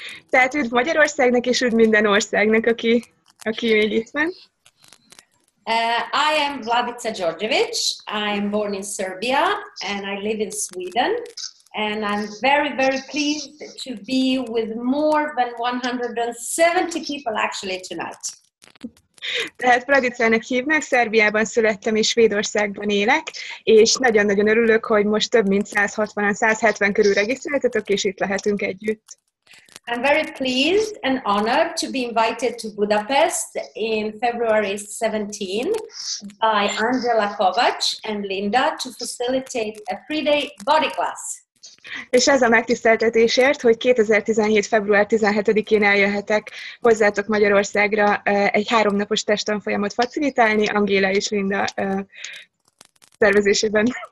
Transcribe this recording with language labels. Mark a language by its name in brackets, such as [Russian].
[Hungarian] Tehát üdv Magyarországnak és üdv minden országnak, aki még itt van. [English] I am Vladica Đorđević. I am born in Serbia and I live in Sweden. And I'm very, very pleased to be with more than 170 people actually tonight. [Hungarian] Tehát Vladicának hívnak, Szerbiában születtem és Svédországban élek, és nagyon-nagyon örülök, hogy most több mint 160-170 körül regisztráltatok, és itt lehetünk együtt. [English] I'm very pleased and honored to be invited to Budapest in February 17 by Angela Kovacs and Linda to facilitate a 3-day body class. [Hungarian] És ez a megtiszteltetésért, hogy 2017. február 17-én eljöhetek hozzátok Magyarországra egy 3 napos testtanfolyamot facilitálni, Angéla és Linda szervezésében.